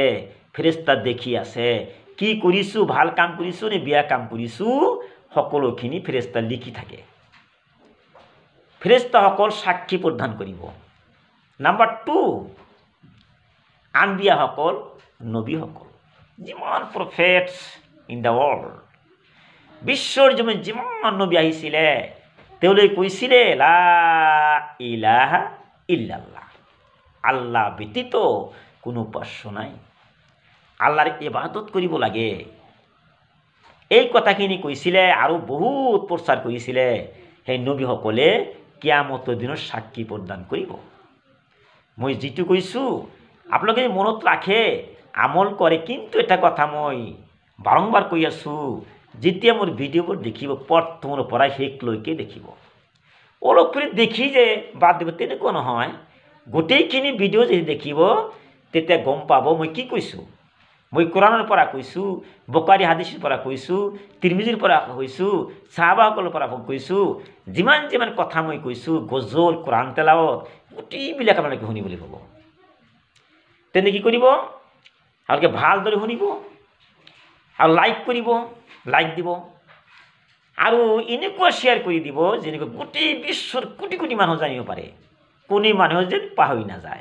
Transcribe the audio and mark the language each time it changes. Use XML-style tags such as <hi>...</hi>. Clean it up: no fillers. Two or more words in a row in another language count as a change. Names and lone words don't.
<as>ফেৰেস্তা দেখি আছে কি কৰিছোঁ, ভাল কাম কৰিছোঁ নে বেয়া কাম কৰিছোঁ, সকলোখিনি ফেৰেস্তা লিখি থাকে. ফেৰেস্তাসকল সাক্ষী প্ৰদান কৰিব. নাম্বাৰ 2, আম্বিয়াসকল, নবীসকল, যিমান</as> <en>prophets in the world,</en> <as>বিশ্বর জমিন যিমান নবী আহিছিলে, তেওঁলোকে কৈছিলে</as> <ar>لا إله إلا الله,</ar> <as>আল্লাহ ব্যতীত কোনো উপাস্য নাই, আল্লাহৰ ইবাদত কৰিব লাগে. এই কথাখিনি কৈছিলে আৰু বহুত প্ৰচাৰ কৰিছিলে. সেই নবীসকলে কিয়ামতৰ দিনত সাক্ষী প্ৰদান কৰিব. মই যিটো কৈছোঁ আপোনালোকে মনত ৰাখে, আমল কৰে. কিন্তু এটা কথা মই বাৰম্বাৰ কৈ আছোঁ, যেতিয়া মোৰ ভিডিঅ'বোৰ দেখিব, প্ৰথমৰ পৰা শেষলৈকে দেখিব. অলপ কৰি দেখি যে বাদ দিব তেনেকুৱা নহয়. গোটেইখিনি ভিডিঅ' যদি দেখিব, তেতিয়া গম পাব মই কি কৈছোঁ. মই কোরআনৰ পৰা কৈছোঁ, বুখাৰী হাদিছৰ পৰা কৈছোঁ, তিৰমিজিৰ পৰা কৈছোঁ, সাহাবাসকলৰ পৰা কৈছোঁ, যিমান যিমান কথা মই কৈছোঁ, গজল, কোরআন তেলাৱত গোটেইবিলাক আপোনালোকে শুনিবলৈ ক'ব। তেনে কি কৰিব? আপোনালোকে ভালদৰে শুনিব আৰু লাইক কৰিব, লাইক দিব আৰু এনেকুৱা শ্বেয়াৰ কৰি দিব যেনেকৈ গোটেই বিশ্বৰ কোটি কোটি মানুহ জানিব পাৰে, কোনো মানুহে যেন পাহৰি নাযায়।</as>